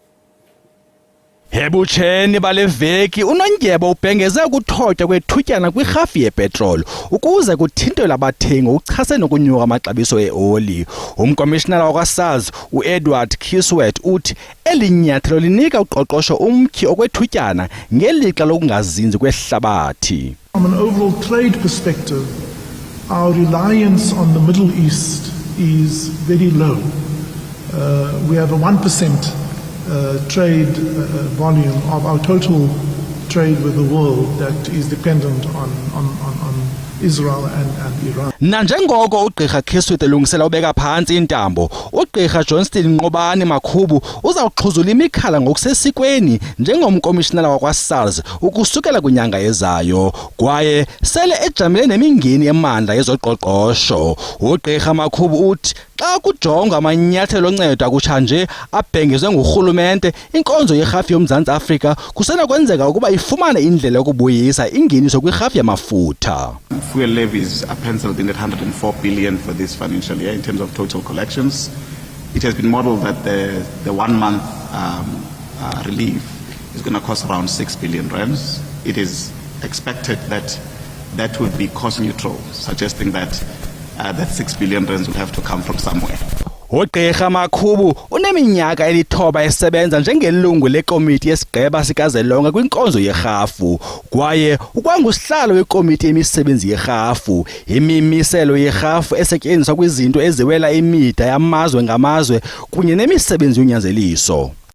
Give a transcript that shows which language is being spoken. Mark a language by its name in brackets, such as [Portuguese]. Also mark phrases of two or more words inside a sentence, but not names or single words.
[Xhosa] Hebutsheni baleveki unondyebo ubhengeze ukuthotywa kwethutyana kwirhafu yepetroli ukuze kuthintelwe abathengi ukuchasene ukunyuka amaxabiso eoli. Umkomishinala wakwa-SARS uEdward Kiswet uthi eli nyathelo linika uqoqosho umtyhi okwethutyana ngelixa lokungazinzi kwehlabathi. [English] From an overall trade perspective, our reliance on the Middle East is very low. We have a 1% trade volume of our total trade with the world that is dependent on Israel and Iran. [Xhosa] Nanjengoko uGqirha Kiswet elungisela ubeka phantsi intambo, uGqirha Johnston Nqobani Makhubu uzawuxhuzula imikhala ngokusesikweni njengomkomishinala wakwa-SARS ukusukela kwinyanga ezayo, kwaye sele ejamele nemingeni emandla yezoqoqosho. uGqirha Makhubu uthi xa kujongwa amanyathelo oncedo akutsha nje abhengezwe ngurhulumente, inkonzo yerhafu yoMzantsi Afrika kusenokwenzeka ukuba ifumane indlela yokubuyisa ingeniso kwirhafu yamafutha. [English] Fuel levies are penciled in at 104 billion for this financial year in terms of total collections. It has been modeled that the 1 month relief is going to cost around 6 billion rands. It is expected that that would be cost neutral, suggesting that that 6 billion rands will have to come from somewhere. [Xhosa] uGqirha Makhubu uneminyaka elithoba esebenza njengelungu lekomiti yesigqeba sikazwelonke kwinkonzo yerhafu, kwaye ukwangusihlalo wekomiti yemisebenzi yerhafu, imimiselo yerhafu esetyenziswa kwizinto eziwela imida yamazwe ngamazwe kunye nemisebenzi yonyanzeliso.